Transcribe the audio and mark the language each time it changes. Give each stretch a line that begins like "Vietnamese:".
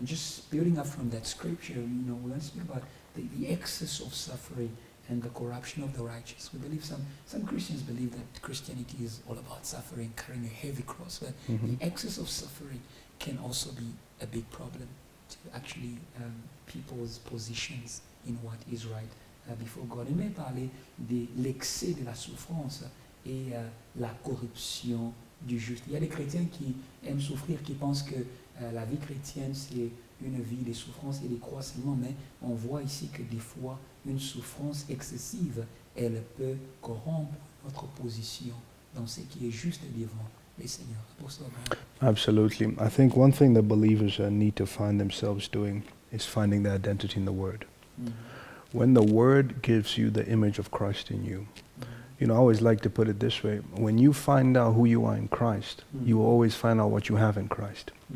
English: Just building up from that scripture, you know, we're going to speak about the excess of suffering and the corruption of the righteous. We believe some Christians believe that Christianity is all about suffering, carrying a heavy cross, but the excess of suffering can also be a big problem to actually people's positions in what is right before God.
French: On va parler de l'excès de la souffrance et la corruption du juste. Il y a des chrétiens qui aiment souffrir, qui pensent que la vie chrétienne c'est une vie de souffrance et de croix seulement, mais on voit ici que des fois une souffrance excessive, elle peut corrompre notre position dans ce qui est juste devant les seigneurs.
English: Absolutely. I think one thing that believers need to find themselves doing is finding their identity in the Word. When the Word gives you the image of Christ in you, you know, I always like to put it this way. When you find out who you are in Christ, you will always find out what you have in Christ.